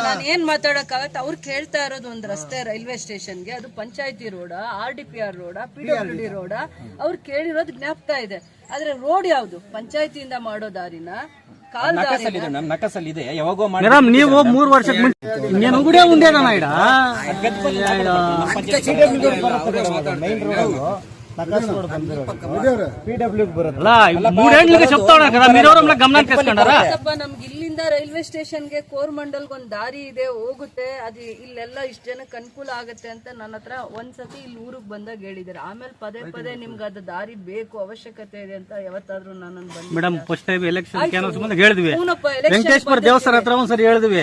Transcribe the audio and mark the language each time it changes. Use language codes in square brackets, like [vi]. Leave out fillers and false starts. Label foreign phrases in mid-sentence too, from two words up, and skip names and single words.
[kn] ನಾನು ಏನ್ ಮಾತಾಡಕ್ಕಾಗತ್ತೆ? ಅವ್ರು ಕೇಳ್ತಾ ಇರೋದು ಒಂದು ರಸ್ತೆ ರೈಲ್ವೆ ಸ್ಟೇಷನ್ಗೆ, ಅದು ಪಂಚಾಯತಿ ರೋಡ, RDPR ರೋಡ, PWD ರೋಡ, ಅವ್ರು ಕೇಳಿರೋದು ಜ್ಞಾಪಕ ಇದೆ. ಆದ್ರೆ ರೋಡ್ ಯಾವ್ದು? ಪಂಚಾಯತಿಯಿಂದ ಮಾಡೋ ದಾರಿನ ಮೇಡಮ್ ನೀವು 3 ವರ್ಷಕ್ಕೆ ಮುಂಚೆ [te] నేను కూడా ఉండేదన్నా ఇక్కడ మూడేళ్లుగా చెప్తాడు కదా, మీరెవరన్నా గమనానికి తీసుకుంటారా? [kn] ನಮ್ಗೆ ಇಲ್ಲಿಂದ ರೈಲ್ವೆ ಸ್ಟೇಷನ್ಗೆ ಕೋರಮಂಡಲ್ಗೆ ಒಂದು ದಾರಿ ಇದೆ, ಹೋಗುತ್ತೆ. ಅದು ಇಲ್ಲೆಲ್ಲ ಇಷ್ಟು ಜನಕ್ಕೆ ಅನುಕೂಲ ಆಗುತ್ತೆ ಅಂತ ನನ್ನ ಹತ್ರ ಒಂದ್ಸತಿ ಇಲ್ಲಿ ಊರಿಗೆ ಬಂದಾಗ ಹೇಳಿದಾರೆ. ಆಮೇಲೆ ಪದೇ ಪದೇ ನಿಮ್ಗೆ ಅದು ದಾರಿ ಬೇಕು, ಅವಶ್ಯಕತೆ ಇದೆ ಅಂತ ಯಾವತ್ತಾದ್ರೂ ನಾನು ಬಂದು ಮೇಡಮ್ [en] first time election [kn] ಹೇಳಿದ್ವಿ, ವೆಂಕಟೇಶ್ವರ ದೇವಸ್ಥಾನ ಹತ್ರ ಒಂದ್ಸರಿ ಹೇಳಿದ್ವಿ.